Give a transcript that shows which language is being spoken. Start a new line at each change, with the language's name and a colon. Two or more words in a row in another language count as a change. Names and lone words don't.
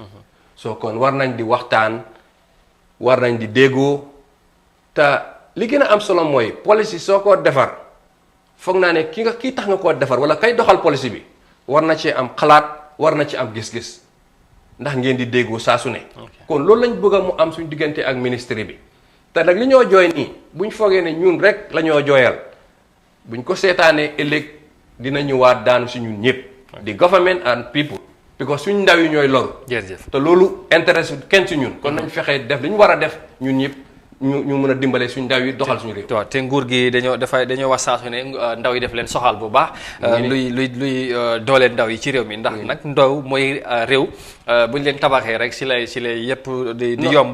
Wolof: soo kon war nañ di waxtaan war nañ di déggoo te li gën a am solo mooy policy soo ko defar foog naa ne kii tax nga koo defar wala kay doxal policy bi war na ci am xalaat war na ci am gis-gis ndax ngeen di déggoo saa su ne. kon loolu lañ bëgg a mu am suñu diggante ak ministre bi te nag li ñoo jooy nii buñ foogee ne ñun rek la ñoo jooyal buñ ko seetaanee ëllëg dina ñëwaat daanu si ñun ñëpp.
English: di government and people.
Wolof: because suñ ndaw yi ñooy loru. jërëjëf te loolu intéresse kenn ci ñun. kon nañ fexee def li ñu war a def ñun ñëpp. ñu mën a dimbale suñ ndaw yi doxal suñu réew. waaw te nguur gi dañoo wax saa su ne ndaw yi def leen soxal bu baax. luy dooleel ndaw yi ci réew mi ndax nag ndaw mooy réew buñ leen tabaxee rek si lay yëpp di yomb.